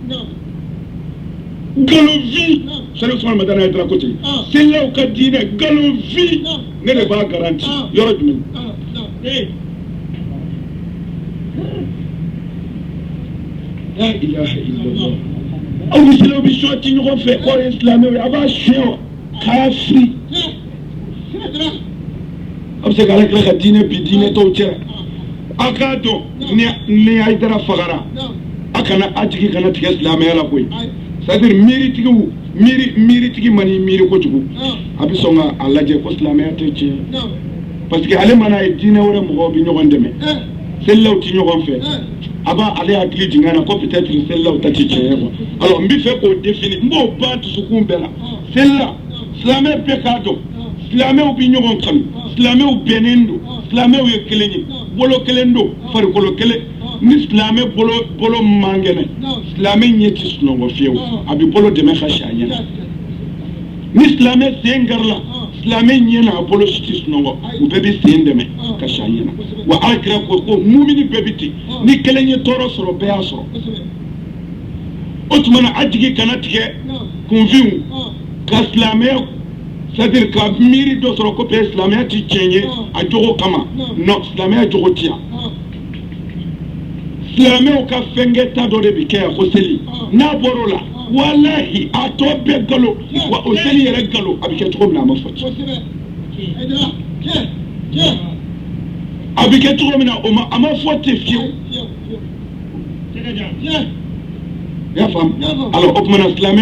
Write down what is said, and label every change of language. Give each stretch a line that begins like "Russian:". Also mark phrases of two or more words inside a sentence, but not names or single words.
Bambara: nkalonfin sani usman madana ye dara ko ten selilaw ka diinɛ nkalonfin ne de b'a garanti yɔrɔ jumɛn la
Arabic: إله إلا الله
Bambara: aw ni silamɛw bɛ sɔn ti ɲɔgɔn fɛ k'o ye silamɛw ye a b'a siyɛn kafiri a bɛ se k'ala tila ka diinɛ bi diinɛ tɔw cɛ a k'a dɔn ni Hayidara fagara a kana a tigi kana tigɛ silamɛya la koyi
French: c'est-à-dire
Bambara: miiritigi man'i miiri kojugu a bɛ sɔn ka a lajɛ ko silamɛya tɛ tiɲɛ parce que ale mana ye diinɛ wɛrɛ mɔgɔw bɛ ɲɔgɔn dɛmɛ selilaw ti ɲɔgɔn fɛ a b'a ale hakili jigin na ko peut-être selilaw ta ti tiɲɛ
French: quoi alors
Bambara: n bɛ fɛ k'o définir n b'o ban dusukun bɛɛ la selila silamɛ bɛɛ k'a dɔn silamɛw bɛ ɲɔgɔn kanu silamɛw bɛnnen don silamɛw ye kelen ye bolo kelen don farikolo kelen ni silamɛ bolo man kɛnɛ silamɛ ɲɛ ti sunɔgɔ fiyewu a bɛ bolo dɛmɛ ka si a ɲɛ ni silamɛ sen garila silamɛ ɲɛ n'a bolo si ti sunɔgɔ u bɛɛ bɛ sen dɛmɛ ka si a ɲɛ na wa alakira ko mumini bɛɛ bɛ ten ni kelen ye tɔɔrɔ sɔrɔ bɛɛ y'a sɔrɔ o tuma na a jigi kana tigɛ kunfinw ka silamɛya
French: c'est-à-dire
Bambara: ka miiri dɔ sɔrɔ ko peut-être silamɛya ti tiɲɛ ye a jogo kama non silamɛya jogo ti yan silamɛw ka fɛnkɛ ta dɔ de bɛ kɛ yan ko seli n'a bɔr'o la walahi a tɔ bɛɛ galo wa o seli yɛrɛ galo a bɛ kɛ cogo min na a ma fɔ ten a bɛ kɛ cogo min na a ma fɔ ten fiyewu i y'a faamu alors o tuma na silamɛya